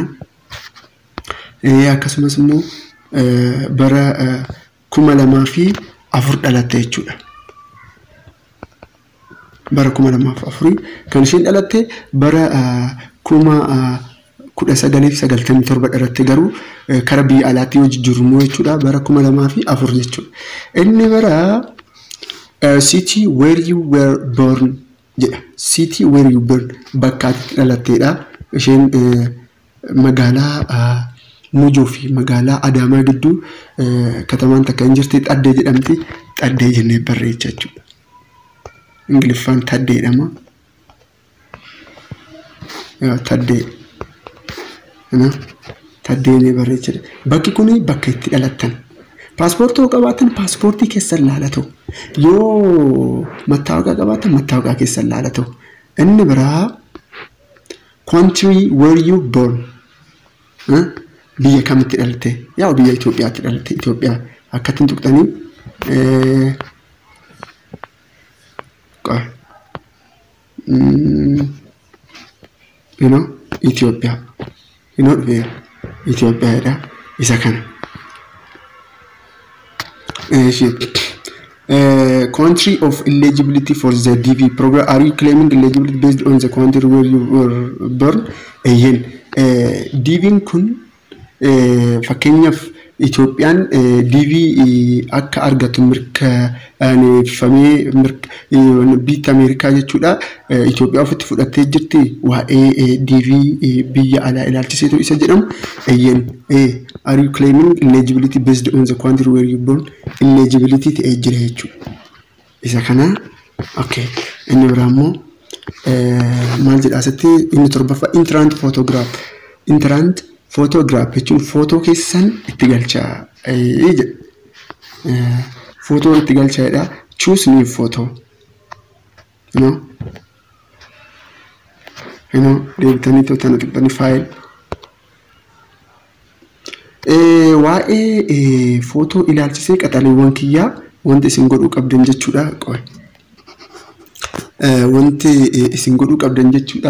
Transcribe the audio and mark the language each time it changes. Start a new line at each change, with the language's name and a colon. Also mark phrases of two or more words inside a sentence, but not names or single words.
Oromo: Akkasumas immoo bara 2004 dhalatte jechuudha. Bara 2004 kan isheen dhalatte bara 1997 dhalatte garuu kara biyya alaatti yoo jijjiirru jechuudha bara 2004 jechuudha. Inni bara
English: city where you were born
Oromo: jedha.
English: City where you born
Oromo: bakka dhalatteedha. Isheen magaalaa Mujoo fi magaalaa Adaamaa gidduu katamaan takka hin jirti Xaddee jedhamti. Xaddee jennee barreessa jechuudha. Ingiliffaan Taddeedhama. Taddee. Taddee barreessa. Bakki kuni bakka itti dhalattan. Paaspoortii qabaatan paaspoortii keessan laalatu. Yoo mattaawaqaa qabaatan mattaawaqaa keessan laalatu. Inni biraa
English: country where you born.
Oromo: Biyya kamitti dhalatte? Yaa biyya Itoophiyaatti dhalatte. Itoophiyaa akkattiin tuqxanii Ethiopia.
English: Ethiopia is a kind. Country of eligibility for the DV program. Are you claiming eligibility based on the country where you were born?
Oromo: DV kun fakkeenya Ethiopian DV akka argatu mirkaneeffamee biyya Ameerikaa jechuudha. Ethiopia ofitti fudhattee jirti waa'ee DV biyya alaa ilaalchiseetu isa jedhamu.
English: Are you claiming eligibility based on the country where you born?
Oromo: Eligibility ta'ee jira jechuudha. Isa kana okay. Inni biraa immoo maal jedha asitti inni torbaffaa
English: entrant photograph. Entrant photograph
Oromo: jechuun footoo keessan itti galchaa jedha. Footoo itti galchaadha.
English: Choose new photo.
Oromo: Deebitanii tootana tuqxanii file. Waa'ee footoo ilaalchisee qaxaleewwan kiyyaa wanti isin godhuu qabdan jechuudha. Wanti isin godhuu qabdan jechuudha.